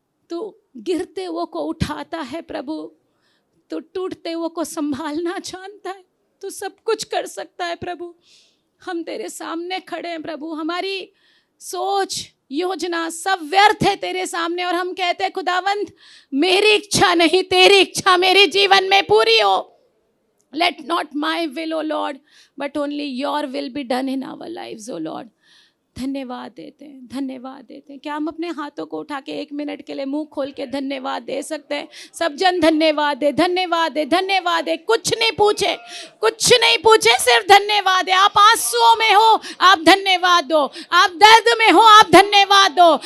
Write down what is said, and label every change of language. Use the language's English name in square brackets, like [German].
[Hindi] तू गिरते हुए को उठाता है प्रभु, तू टूटते हुए को संभालना जानता है, तू सब कुछ कर सकता है प्रभु। हम तेरे सामने खड़े हैं प्रभु, हमारी सोच योजना सब व्यर्थ है तेरे सामने, और हम कहते हैं खुदावंद मेरी इच्छा नहीं तेरी इच्छा मेरे जीवन में पूरी हो। [English] Let not my will, O Lord, but only your will be done in our lives, O Lord. [Hindi] धन्यवाद देते हैं, धन्यवाद देते हैं। क्या हम अपने हाथों को उठा के 1 मिनट के लिए मुंह खोल के धन्यवाद दे सकते हैं? सब जन धन्यवाद दे, धन्यवाद दे, धन्यवाद दे। कुछ नहीं पूछे, कुछ नहीं पूछे, सिर्फ धन्यवाद है। आप आंसुओं में हो, आप धन्यवाद दो। आप दर्द में हो, आप धन्यवाद दो।